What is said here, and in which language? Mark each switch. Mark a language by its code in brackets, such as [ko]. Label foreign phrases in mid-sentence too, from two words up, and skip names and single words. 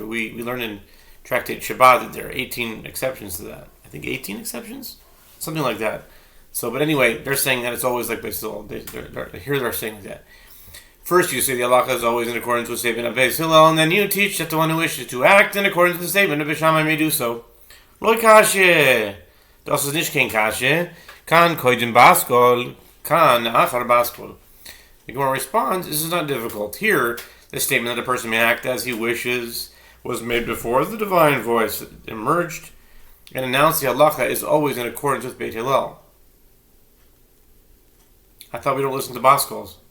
[en] We learn in Tractate Shabbat that there are 18 exceptions to that. I think 18 exceptions? Something like that. So, but anyway, they're saying that it's always like Beit Hillel. Here they're saying that. First you say the halacha is always in accordance with the statement of Beit Hillel, and then you teach that the one who wishes to act in accordance with the statement of Beis Shammai may do so. [arc] לא קשיא. [yi] דאָס איז נישט קיין קשיא. [arc] כאן קודם בת קול. כאן אחר בת קול. [en] The Gemara responds, this is not difficult. Here, the statement that a person may act as he wishes was made before the divine voice emerged and announced the halacha is always in accordance with Beit Hillel. I thought we don't listen to baskols.